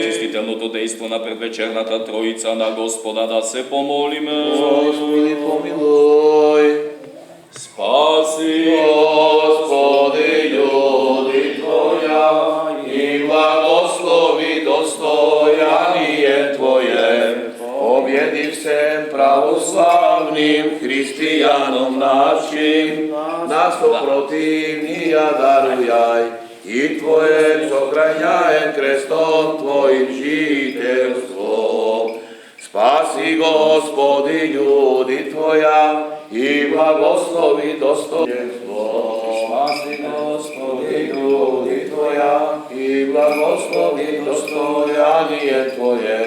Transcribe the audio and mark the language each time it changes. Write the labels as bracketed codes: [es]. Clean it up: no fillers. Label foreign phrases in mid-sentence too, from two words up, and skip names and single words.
[mk] Чистителното дејство на предвечерната Троица на Господа да се помолиме. [cu] Господи, помилуј. Спаси, Господи, људи Твоја и благослови достојание Твое. Победи всем православним христијаном нашим, нас противнија дарујај и Твое сохрањаем крестом Твоим жителство. Спаси, Господи, људи Твоја и благослови достојенство. Спаси, Господи, људи Твоја и благослови достојание Твое.